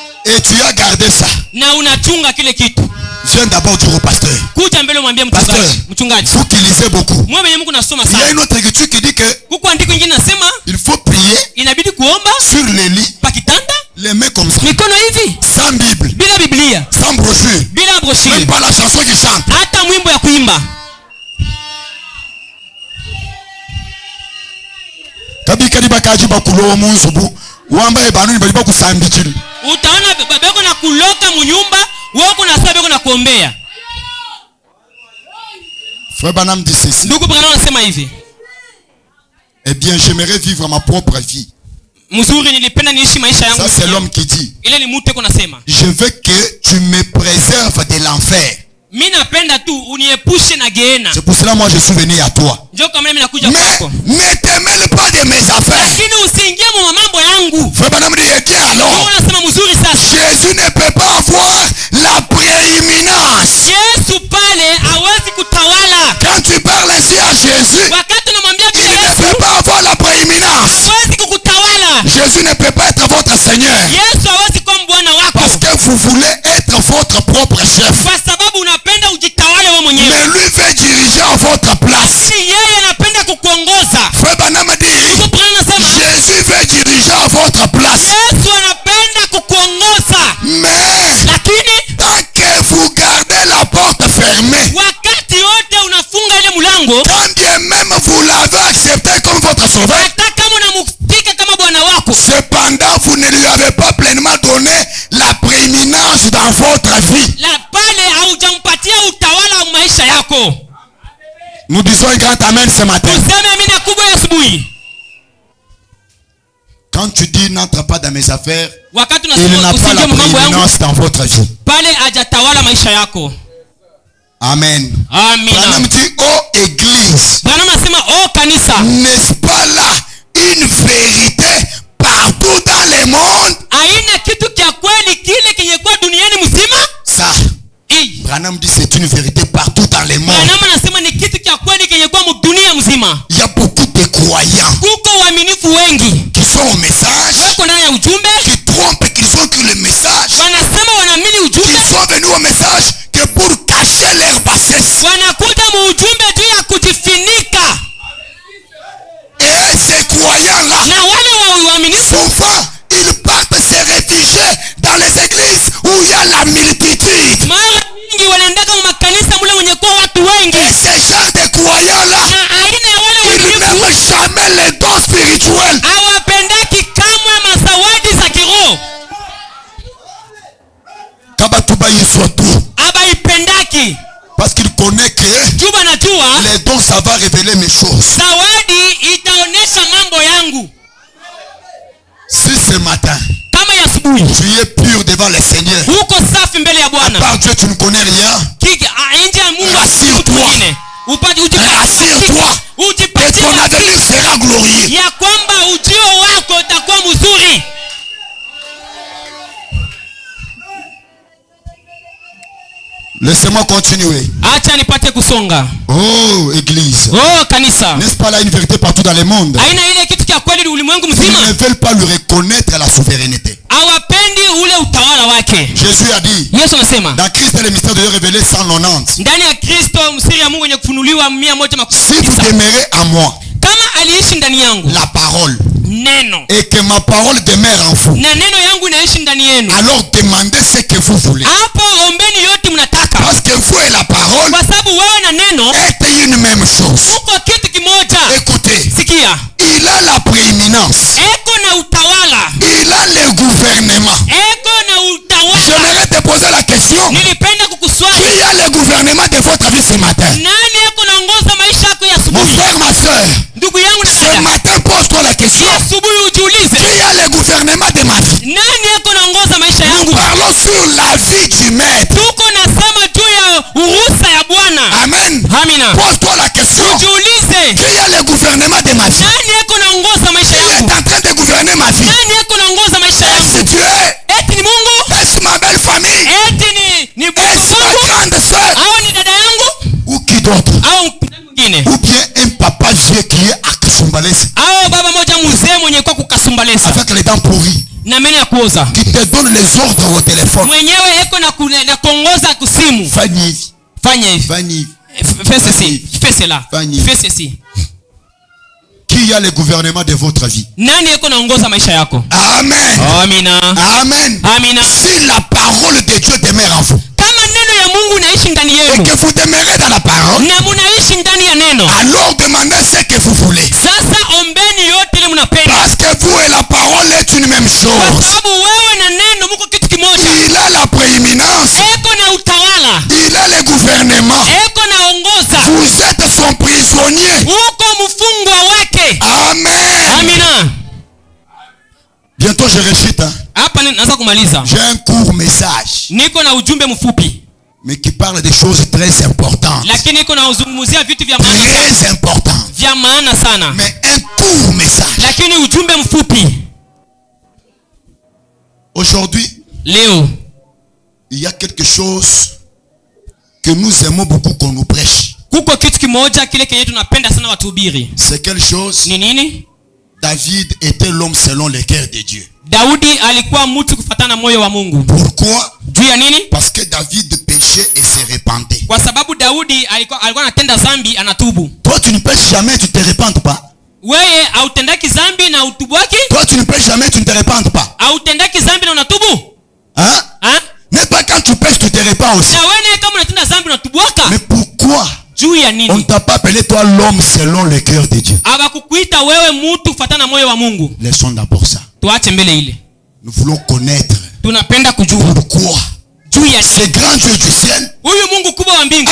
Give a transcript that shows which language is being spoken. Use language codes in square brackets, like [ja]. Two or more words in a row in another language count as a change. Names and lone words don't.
[fr] et tu as gardé ça, [sw] na unachunga kile kitu, [fr] viens d'abord dire au pasteur. [sw] kuja mbele mwambie [fr] Pasteur, [sw] mchungaji, [fr] vous qui lisez beaucoup, [sw] mwe wenye Mungu nasoma [fr] il y a [sw] sana. [fr] une autre écriture qui dit que [sw] Huko andiko ingine nasema [fr] il faut prier [sw] inabidi kuomba [fr] sur les lits, [sw] pakitanda, [fr] les mains comme ça, [sw] mikono hivi, [fr] sans Bible, [sw] bila Biblia, [fr] sans brochure, [sw] bila [fr] même [sw] broshuri, [fr] pas la chanson qui chante. [sw] hata mwimbo ya kuimba. [lu] Kabika diba kajiba kulowa munzubu, wamba ebanu nibaliba kusambichiri. [sw] Utaona beko na kuloka munyumba, wewe kuna sababu beko na kuombea. [fr] Frère Branham dit ceci. [sw] Ndugu Branham anasema hivi, [fr] Eh bien, j'aimerais vivre ma propre vie. [sw] mzuri nilipenda niishi maisha yangu. [fr] Ça, c'est l'homme qui dit. [sw] Ile ni mtu eko nasema, [fr] Je veux que tu me préserves de l'enfer. [sw] mimi napenda tu uniepushe na geena. [fr] C'est pour cela moi je suis venu à toi. [sw] Njoo kama mimi nakuja [fr] Mais [sw] kwako. [fr] ne te mêle pas de mes affaires. [sw] Lakini usiingie mu mambo yangu. [fr] Frère Branham dit, eh bien alors, [sw] Unasema mzuri sasa. [fr] Jésus ne peut pas avoir la prééminence. [sw] Yesu pale hawezi kutawala. [fr] Quand tu parles ainsi à Jésus, [sw] Wakati unamwambia [fr] il ne [sw] Yesu [fr] peut pas avoir la prééminence. [sw] hawezi kukutawala. [fr] Jésus ne peut pas être votre Seigneur. [sw] Yesu hawezi kuwa bwana wako. [fr] Parce que vous voulez être votre propre chef. [sw] Kwa sababu unapenda ujitawale wewe mwenyewe. [fr] Mais lui veut diriger à votre place. [sw] Si yeye anapenda kukuongoza. [fr] Frère Branham dit, Jésus veut diriger à votre place. [sw] Yesu anapenda kukuongoza. [fr] Mais [sw] Lakini [fr] tant que vous gardez la porte fermée, [sw] wakati wote unafunga ile mlango, [fr] quand bien même vous l'avez accepté comme votre sauveur, [sw] hata kama unamtika kama bwana wako, [fr] cependant vous ne lui avez pas pleinement donné la prééminence dans votre vie. [sw] la pale haujampatia utawala wa maisha yako. [fr] Nous disons un grand amen ce matin. [sw] Useme amina kubwa ya asubuhi. [fr] Quand tu dis n'entre pas dans mes affaires, [sw] Wakati [fr] il [sw] unasema [fr] n'a pas [sw] usiingie [fr] la [sw] mu mambo yangu, [fr] prééminence dans votre vie. [sw] pale hajatawala maisha yako. [fr] Amen. [sw] Amina. [fr] Branham dit, oh église, [sw] Branham anasema oh kanisa, [fr] n'est-ce pas là une vérité partout dans le monde? [sw] haina kitu kia kweli kile kenye kwa duniani mzima? [fr] Ça, [sw] Hii. [fr] Branham dit c'est une vérité partout dans le monde. [sw] Branham anasema ni kitu kia kweli kenye kwa dunia mzima. [fr] Il y a beaucoup de croyants [sw] Kuko waaminifu wengi [fr] qui sont au message, [sw] wako ndani ya ujumbe, [fr] qui trompent, qui sont que le message. [sw] wanasema wanaamini [fr] Ils [sw] ujumbe, [fr] sont venus au message que pour cacher leur bassesse. [sw] wanakuja mu ujumbe juu ya kujifinika. [fr] Et ces croyants-là, [sw] Na wale waaminifu [fr] souvent, ils partent se réfugier dans les églises où il y a la multitude. [sw] mara nyingi wanaendaka mu makanisa mule wenye kwa watu wengi, [fr] Et ces gens de croyants-là, [sw] na aina ya wale [fr] ils [sw] waaminifu [fr] n'aiment jamais les dons spirituels. [sw] hawapendaki kamwe mazawadi za kiroho, [lu] Kabatuba Yeswa tout. [sw] habaipendaki [fr] Parce qu'il connaît que [sw] juu banajua [fr] les dons, ça va révéler mes choses. [sw] zawadi itaonesha mambo yangu. [fr] Si ce matin, [sw] Kama ya asubuhi [fr] tu es pur devant le Seigneur, [sw] uko safi mbele ya Bwana, [fr] par Dieu, tu ne connais rien. [sw] nje ya Mungu [fr] Rassure-toi. [sw] mwingine, [fr] Rassure-toi que [sw] ujipatie [fr] ton avenir sera glorieux. [sw] ya kwamba ujio wako utakuwa mzuri. [fr] Laissez-moi continuer. [sw] Acha nipate kusonga. [fr] Oh, église. [sw] Oh kanisa, [fr] N'est-ce pas là une vérité partout dans le monde? [sw] aina ile kitu cha kweli ulimwengu [fr] Ils [sw] mzima [fr] ne veulent pas lui reconnaître la souveraineté. [sw] hawapendi ule utawala wake. [fr] Jésus a dit, [sw] Yesu anasema [fr] dans Christ est le mystère de Dieu révélé 190. [sw] ndani ya Kristo msiri ya Mungu wenye kufunuliwa [fr] Si vous 119. demeurez à moi, [sw] Kama aliishi ndani yangu [fr] la parole, [sw] neno [fr] et que ma parole demeure en vous, [sw] na neno yangu inaishi ndani yenu, [fr] alors demandez ce que vous voulez. [sw] hapo ombeni yote mnataka, [fr] Parce que vous et la parole [sw] kwa sababu wewe na neno [fr] est une même chose. [sw] uko kitu kimoja. [fr] Écoutez, [sw] Sikia, [fr] il a la prééminence, [sw] eko na utawala, [fr] il a le gouvernement. [sw] eko na utawala. [fr] J'aimerais te poser la question, [sw] Nilipenda kukuswali, [fr] qui a le gouvernement de votre vie ce matin? [sw] nani eko naongoza maisha yako ya [fr] Mon [sw] asubuhi? [fr] frère, ma soeur, [sw] Ndugu yangu na [fr] ce [sw] dada, [fr] matin pose-toi la question, [sw] ya asubuhi ujiulize, [fr] qui a le gouvernement de ma vie? [sw] nani eko naongoza maisha [fr] Nous [sw] yangu? [fr] parlons sur la vie du maître. [sw] Tuko nasema juu ya uruhusa ya Bwana. [fr] Amen. [sw] Amina. [fr] Pose-toi la question, [sw] Jiulize, [fr] qui a le gouvernement de ma vie? [sw] nani eko naongoza maisha [fr] Qui est [sw] yangu? [fr] en train de gouverner ma vie? [sw] Nani eko naongoza maisha [fr] Est-ce [sw] yangu? [fr] Dieu? [sw] Eti ni Mungu? [fr] Est-ce ma belle famille? [sw] Eti ni bwana [fr] Est-ce ma [sw] wangu? [fr] grande soeur? [sw] Au ni dada yangu? [fr] Ou qui d'autre? [sw] Au mwingine? [fr] Ou bien un papa vieux qui est à Kasumbalès [sw] Au baba moja mzee mwenye kwa kukasumbalesa [fr] avec les dents pourries. [sw] na meno ya kuoza, [fr] qui te donne les ordres au téléphone. [sw] mwenyewe eko na kuongoza kusimu. Fanya hivi, Fanya hivi, fanya hivi. [fr] fais ceci, fais cela, [sw] Fanya. [fr] fais ceci. Qui a le gouvernement de votre vie? [sw] Nani eko naongoza maisha yako? [fr] Amen. [sw] Amina. [fr] Amen. [sw] Amina. [fr] Si la parole de Dieu demeure en vous, [sw] Kama neno ya Mungu inaishi ndani [fr] et [sw] yenu [fr] que vous demeurez dans la parole, [sw] na munaishi ndani ya neno, [fr] alors demandez ce que vous voulez. [sw] sasa ombeni yote ile mnapenda, [fr] Parce que vous et la parole est une même [sw] kwa [fr] chose. [sw] sababu wewe na neno muko kitu kimoja. [fr] Il a la prééminence, [sw] Eko na utawala, [fr] il a le gouvernement. [sw] eko na ongoza, [fr] Vous êtes son prisonnier. [sw] uko mfungwa wake. [fr] Amen. [sw] Amina. [fr] Bientôt je récite. Hein. [sw] Hapa naanza kumaliza, [fr] J'ai un court message, [sw] niko na ujumbe mfupi, [fr] mais qui parle des choses très importantes. [sw] lakini niko na uzungumzia vitu vya maana, [fr] Très importantes. [sw] vya maana sana, [fr] Mais un court message. [sw] lakini ujumbe mfupi. [fr] Aujourd'hui, [sw] Leo [fr] il y a quelque chose que nous aimons beaucoup qu'on nous prêche. [sw] kuko kitu kimoja kile kenye tunapenda sana watuhubiri. [fr] C'est quelle chose? [sw] Ni nini? [fr] David était l'homme selon le cœur de Dieu. [sw] Daudi alikuwa mtu kufatana na moyo wa Mungu. [fr] Pourquoi? [sw] Juu ya nini? [fr] Parce que David péchait et se repentait. [sw] Kwa sababu Daudi alikuwa anatenda dhambi, anatubu. [fr] Toi, tu ne pêches jamais, tu ne te repentes pas. [sw] Wewe hautendaki dhambi na utubu wake? [fr] Toi, tu ne pêches jamais, tu ne te repentes pas. [sw] Hautendaki dhambi na unatubu? Hein? Hein? [fr] N'est pas quand tu pêches, tu te repens aussi. [sw] Na wewe kama unatenda dhambi unatubu waka? [fr] Mais pourquoi [sw] Juu ya [fr] on ne [sw] nini? [fr] t'a pas appelé toi l'homme selon le cœur de Dieu? [sw] Hawakukuita wewe mtu kufatana na moyo wa Mungu. [fr] Laissons d'abord ça. [sw] Tuache mbele ile. [fr] Nous voulons connaître [sw] Tunapenda kujua [fr] pourquoi [sw] juu ya [fr] ce grand Dieu du ciel [sw] huyu Mungu kubwa wa mbingu